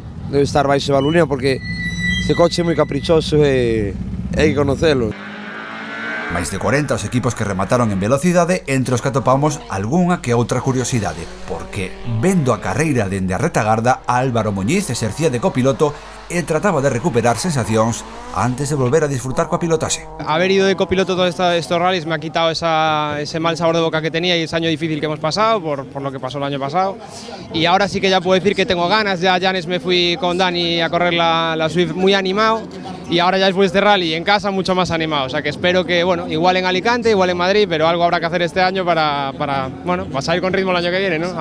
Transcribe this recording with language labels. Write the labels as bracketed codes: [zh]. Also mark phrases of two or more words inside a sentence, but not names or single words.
[gl] Debe estar baixo de balunía porque este coche é moi caprichoso e hai que conocelo. Máis de 40 os equipos que remataron en velocidade, entre os que atopamos algunha que outra curiosidade, porque vendo a carreira dende a retagarda, Álvaro Muñiz exercía de copiloto e trataba de recuperar sensacións antes de volver a disfrutar coa pilotaxe. [es] Haber ido de copiloto todos estos rallies me ha quitado ese mal sabor de boca que tenía y ese año difícil que hemos pasado por lo que pasó el año pasado, y ahora sí que ya puedo decir que tengo ganas. Ya a Llanes me fui con Dani a correr la Swift muy animado, y ahora ya después de este rally en casa mucho más animado, o sea que espero que, bueno, igual en Alicante, igual en Madrid, pero algo habrá que hacer este año para salir con ritmo el año que viene, ¿no?